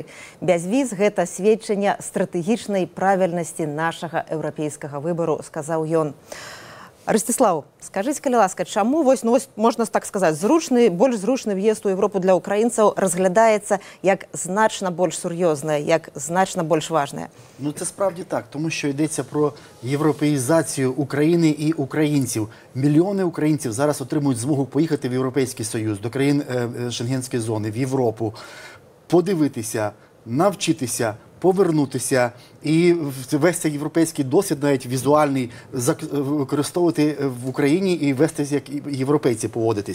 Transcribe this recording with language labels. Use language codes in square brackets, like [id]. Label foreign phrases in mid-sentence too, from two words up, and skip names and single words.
[be] Бязвіз – гэта сведчанне стратэгічнай правільнасці нашага еўрапейскага выбару, сказаў ён. Ростислав, скажыце, калі ласка, чаму, можна так сказаць, больш зручны в'езд у Европу для украінцаў разглядаецца як значна больш сур'ёзнае, як значна больш важнае? [uk] Ну, це справді так, тому що йдеться про європеїзацію України і українців. Мільйони українців зараз отримують змогу поїхати в Європейський Союз, до країн Шенгенської зони, в Європу, подивитися, навчитися, повернутися і весь цей європейський досвід, навіть візуальний, використовувати в Україні і вестись, як європейці поводитись.